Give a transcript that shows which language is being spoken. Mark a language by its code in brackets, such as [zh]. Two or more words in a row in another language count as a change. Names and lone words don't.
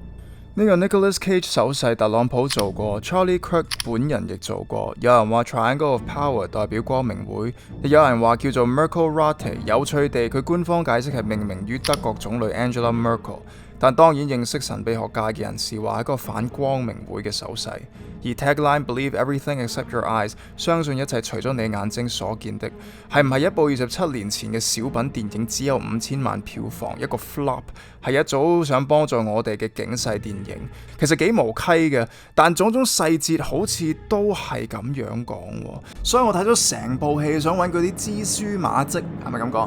[yue] 呢個 Nicolas Cage 手勢特朗普做過， Charlie Kirk 本人亦做過。有人話 Triangle of Power 代表光明會，亦有人話叫做 Merkelrate。有趣地，佢官方解釋係命名於德國總理 Angela Merkel。但當然認識神秘學界嘅人士話係一個反光明會嘅手勢。 [en] 而 tagline Believe everything except your eyes， [yue] 相信一切除咗你眼睛所見的，係唔係一部27年前嘅小品電影只有5000萬票房，一個 flop， 係一早想幫助我哋嘅警世電影？其實幾無稽嘅，但種種細節好似都係咁樣講，所以我睇咗成部戲想揾嗰啲蛛絲馬跡，係咪咁講？